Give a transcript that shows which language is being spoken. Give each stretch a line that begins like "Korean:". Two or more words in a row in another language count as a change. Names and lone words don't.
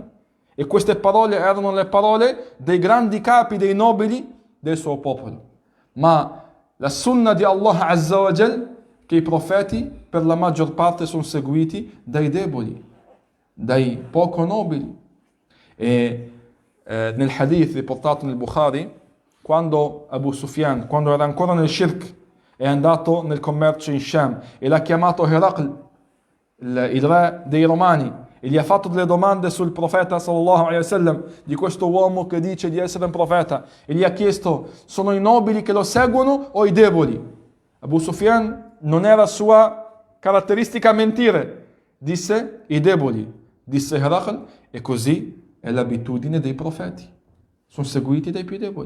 Italian: E queste parole erano le parole dei grandi capi, dei nobili del suo popolo. Ma la sunna di Allah
Arabic: عز وجل,
Italian: che i profeti per la maggior parte sono seguiti dai deboli, dai poco nobili. E nel hadith riportato nel Bukhari, quando Abu Sufyan, quando era ancora nel shirk, è andato nel commercio in Sham e l'ha chiamato Heracl, il re dei Romani, e gli ha fatto delle domande sul profeta
Arabic: صلى الله عليه وسلم,
Italian: di questo uomo che dice di essere un profeta, e gli ha chiesto: sono i nobili che lo seguono o i deboli? Abu Sufyan, non era sua caratteristica mentire, disse i deboli, disse Heracl, e così è l'abitudine dei profeti, sono seguiti dai più deboli.